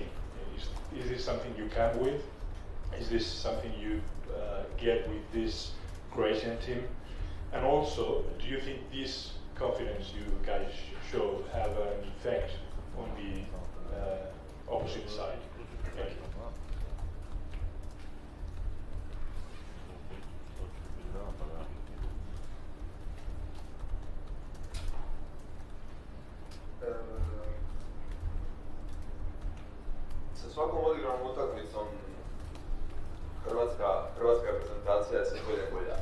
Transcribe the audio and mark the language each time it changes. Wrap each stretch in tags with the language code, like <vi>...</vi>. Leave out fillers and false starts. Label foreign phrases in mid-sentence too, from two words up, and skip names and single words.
<en>Is this something you come with? Is this something you get with this Croatian team? And also, do you think this confidence you guys show have an effect on the opposite side? Thank you.</en> <hr>Sa svakom odigranom utakmicom hrvatska reprezentacija je sve bolja i bolja.</hr>